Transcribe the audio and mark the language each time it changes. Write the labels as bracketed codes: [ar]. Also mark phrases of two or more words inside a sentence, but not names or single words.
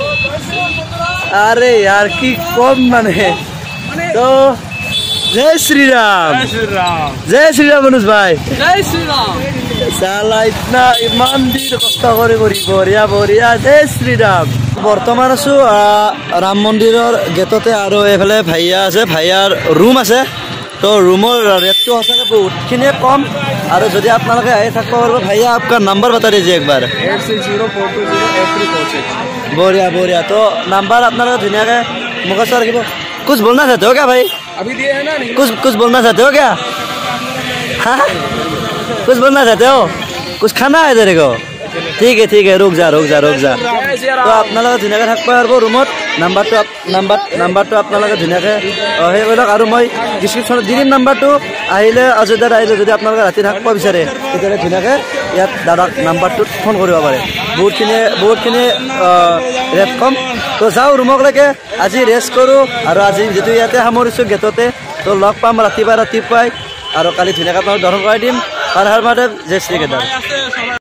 [as] আৰে ইয়াৰ কি কম মানে তো জয় শ্ৰীৰাম মনোজ ভাই জয় শ্ৰীৰাম চালা ইমান দিন কষ্ট কৰি বঢ়িয়া জয় শ্ৰীৰাম বৰ্তমান আছোঁ ৰাম মন্দিৰৰ গেটতে আৰু এইফালে ভাইয়া আছে ভাইয়াৰ ৰুম আছে তো ৰুমৰ ৰেটটো সঁচাকৈ বহুতখিনিয়ে কম আৰু যদি আপোনালোকে আহি থাকিব পাৰিব ভাইয়া আপোনাৰ নম্বৰ বতা দিছে একবাৰ [hi] 8604208346 [as] বঢ়িয়া তো নম্বৰ আপোনালোকে ধুনীয়াকৈ মুখত চাই ৰাখিব [hi] कुछ बोलना चाहते हो क्या भाई अभी दिए हैं ना कुछ बोलना चाहते हो क्या हाँ कुछ बोलना चाहते हो कुछ खाना है तेरे को ठीक है रुक जा तो [as] আপোনালোকে ধুনীয়াকৈ থাকিব পাৰিব ৰুমত নাম্বাৰটো আপোনালোকে ধুনীয়াকৈ সেই কৰি লওক আৰু মই ডিছক্ৰিপশ্যনত দি দিম নাম্বাৰটো আহিলে অযোধ্যাত আহিলে যদি আপোনালোকে ৰাতি থাকিব বিচাৰে তেতিয়াহ'লে ধুনীয়াকৈ ইয়াত দাদাক নাম্বাৰটোত ফোন কৰিব পাৰে বহুতখিনি ৰেট কম তো যাওঁ ৰুমকলৈকে আজি ৰেষ্ট কৰোঁ আৰু আজি যিটো ইয়াতে সামৰিছোঁ গেটতে তো লগ পাম ৰাতিপুৱাই আৰু কালি ধুনীয়াকৈ আপোনালোক দৰ্শন কৰাই দিম হৰ হৰ মহাদেৱ জয় শ্ৰী কেদাৰ